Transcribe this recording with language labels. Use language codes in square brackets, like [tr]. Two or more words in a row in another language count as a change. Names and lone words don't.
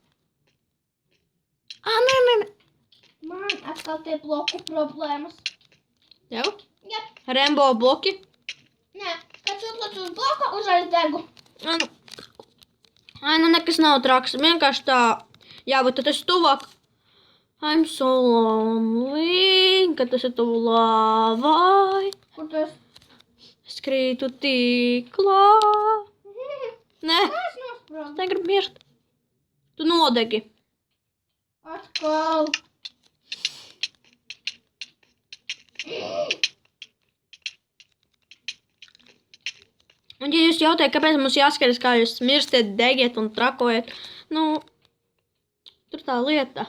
[lv] nē. Man atkal tie bloku problēmas. Jau? Jā. Rainbow bloki? Nē, kad tu uzliek uz bloku, uzreiz degu. Nu nekas nav traks. Vienkārši tā, jā, bet tad esi tuvāk. [en] I'm so lonely, [lv] kad tas ir tuvu lāvai. Kur tu esi? Es krītu tīklā. Nē, Es nosprāvu. es negribu mirt. Tu nodegi. Atkal. Un ja jūs jautājat, kāpēc mums jāskaras, kā jūs mirstiet, degiet un trakojat, nu, tur tā lieta.